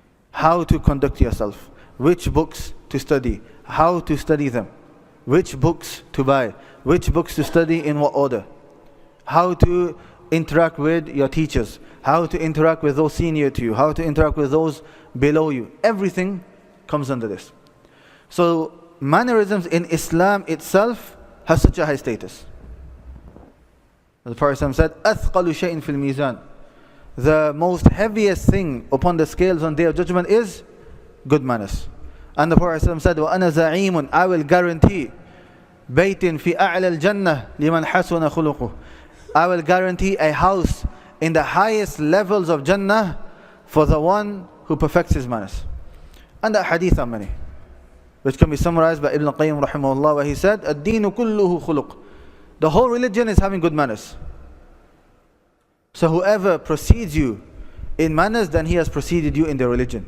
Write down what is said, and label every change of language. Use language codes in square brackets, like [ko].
[en] How to conduct yourself, which books to study, how to study them, which books to buy, which books to study in what order, how to interact with your teachers, how to interact with those senior to you, how to interact with those below you. Everything comes under this. So mannerisms in Islam itself has such a high status. The Prophet said, [ar] أَثْقَلُ شَيْءٍ فِي الْمِيزَانِ. [en] The most heaviest thing upon the scales on Day of Judgment is good manners. And the Prophet said, [ar] وَأَنَا زَعِيمٌ, [en] I will guarantee [ar] بَيْتٍ فِي أَعْلَى الْجَنَّةِ لِمَنْ حَسُنَ خُلُقُهُ, [en] I will guarantee a house in the highest levels of Jannah for the one who perfects his manners. And the hadith are many, which can be summarized by Ibn Qayyim rahimahullah, where he said, [ar] "Ad-deenu kulluhu khuluq." [en] The whole religion is having good manners. So whoever precedes you in manners, then he has preceded you in the religion.